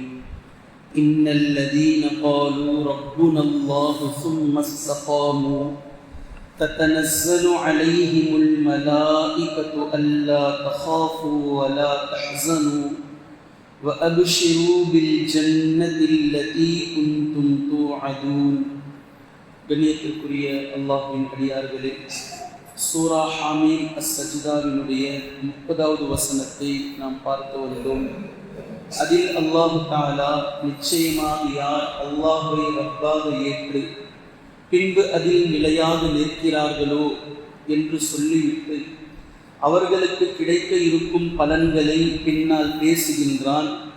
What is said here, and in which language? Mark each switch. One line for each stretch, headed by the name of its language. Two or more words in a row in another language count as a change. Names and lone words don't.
Arabic: إن الذين قالوا ربنا الله ثم استقاموا تتنزل عليهم الملائكة ألا تخافوا ولا تحزنوا وأبشروا بالجنة التي كنتم توعدون.
Tamil: கண்ணியத்திற்குரிய அல்லாஹ்வின் அடியார்களே, சூரா ஹாமீம் அஸ்-சஜ்தாவினுடைய 30வது வசனத்தை நாம் பார்த்து வந்தோம். அதில்
Arabic: الله تعالى
Tamil: நிச்சயமாக யார் அல்லாஹ்வை ரப்பாக ஏற்று பின்பு அதில் நிலையாக நிற்கிறார்களோ என்று சொல்லிவிட்டு அவர்களுக்கு கிடைக்க இருக்கும் பலன்களை பின்னால் பேசுகின்றான்.